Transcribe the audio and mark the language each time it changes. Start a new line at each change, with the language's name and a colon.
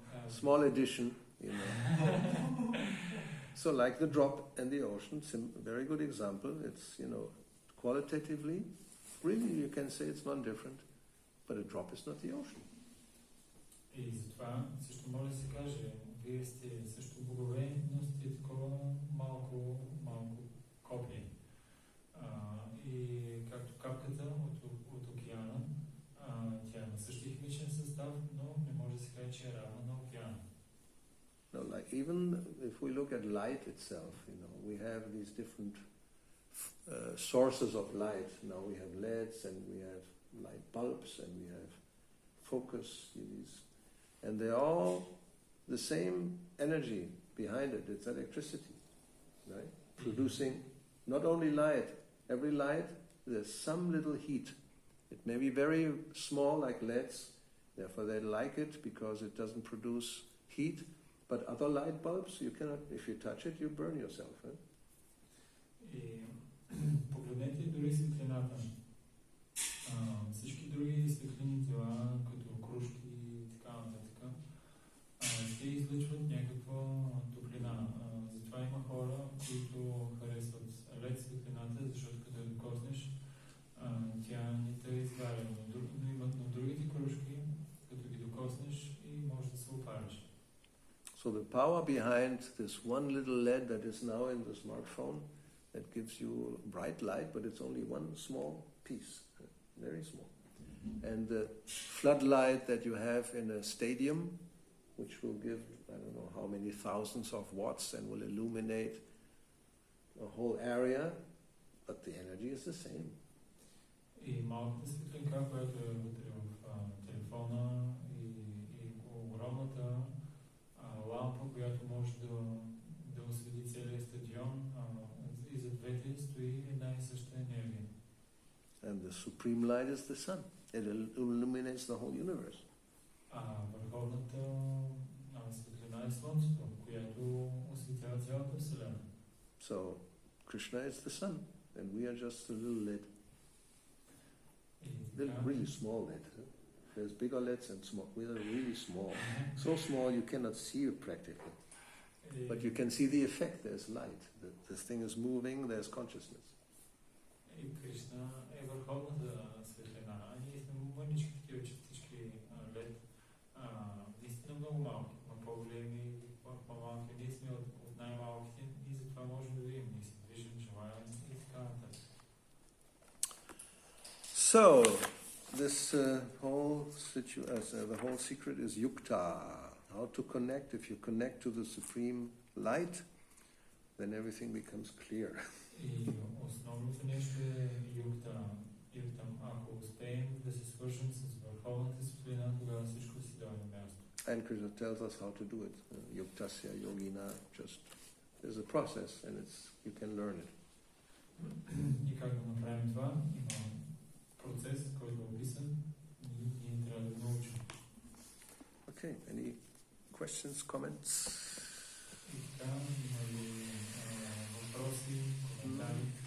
English: Small edition, So like the drop and the ocean, very good example. It's, qualitatively, really you can say it's not different, but a drop is not the ocean.
Bulgarian: И затова също може да се каже, вие сте също богове, но сте такова малко копие. И както капката от океана, тя е на същия химичен състав, но не може да се каже, че е равна на океана.
English: No, like even if we look at light itself, we have these different sources of light. Now we have LEDs and we have light bulbs and we have focus, and they're all the same energy behind it. It's electricity, right? Producing not only light. Every light, there's some little heat. It may be very small, like LEDs, therefore they like it because it doesn't produce heat. But other light bulbs, you cannot, if you touch it, you burn yourself.
Bulgarian: И погледнете дори светлината. Всички други светлини тела, като кружки и така нататък, те излъчват някаква топлина. Затова има хора, които харесват LED светлината, защото като я докоснеш, тя не те изгаря. Но имат на другите кружки, като ги докоснеш и може да се опариш.
English: So the power behind this one little LED that is now in the smartphone, that gives you bright light, but it's only one small piece, very small. And the floodlight that you have in a stadium, which will give, I don't know how many thousands of watts and will illuminate a whole area, but the energy is the same.
Bulgarian: И малката светлинка, която е вътре в телефона, и огромната лампа, която може да освети целия стадион, и за двете стои една и съща енергия.
English: And the supreme light is the sun. It illuminates the whole universe.
Bulgarian: Върховната светлина е Слънцето, която осветява цялата Вселена.
English: So, Krishna is the sun, and we are just a little lid. Really small lid. There's bigger lids and small. We are really small. So small you cannot see it practically. But you can see the effect. There's light. This thing is moving, there's consciousness.
Bulgarian: И Кришна е върховната светлина. Ние сме мънички такива частички лед. Наистина много малки, но по-големи, по-малки. Ние сме от най-малките и затова можем да видим. Ние се движим, желаем и така нататък.
English: So, this the whole secret is yukta. How to connect. If you connect to the supreme light, then everything becomes clear.
Bulgarian: И основното нещо е юктам. Ако успеем да се свържем с върховната светлина, тогава всичко си дава на място.
English: And Krishna tells us how to do it. Yuktasya yogina, just there's a process, and you can learn it.
Bulgarian: И как да направим това? Има процес, който е описан и ние трябва да научим.
English: Okay, any questions, comments?
Bulgarian: И така, има ли въпроси, коментари?